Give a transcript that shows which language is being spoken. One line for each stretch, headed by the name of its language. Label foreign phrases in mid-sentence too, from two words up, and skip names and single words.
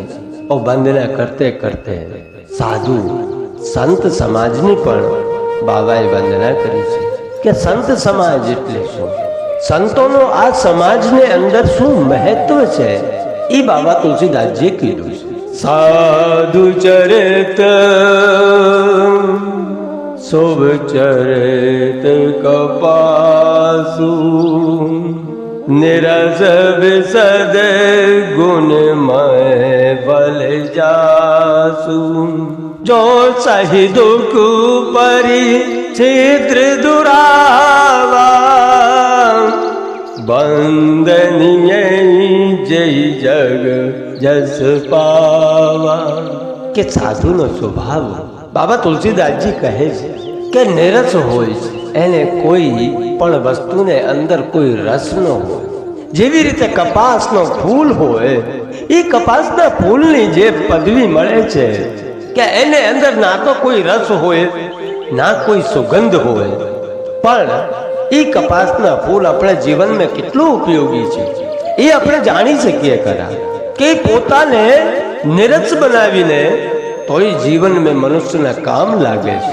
Gujarati: વંદના કરતે કરતે સાધુ સંત સમાજની પણ બાબાએ વંદના કરી છે કે સંત સમાજ એટલે શું, સંતોનો આ સમાજને અંદર શું મહત્વ છે એ બાબા તુલસીદાસજીએ કીધું છે.
Awadhi: साधु चरित शुभ चरित कपासु निरस विसद गुणमय बल जासु जो सही दुख परि छिद्र दुरावा बंदनीय जय जग जस पावा.
Gujarati: કે સાધુનો સ્વભાવ બાબા તુલસીદાસજી કહે છે કે નિરસ હોય છે, એને કોઈ પણ વસ્તુને અંદર કોઈ રસ ન હોય. જેવી રીતે કપાસનો ફૂલ હોય, એ કપાસના ફૂલની જે પદવી મળે છે કે એને અંદર ના તો કોઈ રસ હોય ના કોઈ સુગંધ હોય, પણ એ કપાસના ફૂલ આપણા જીવનમાં કેટલું ઉપયોગી છે એ આપણે જાણી શકીએ ખરા કે પોતાને નિરસ બનાવીને તોય જીવનમાં મનુષ્યના કામ લાગે છે.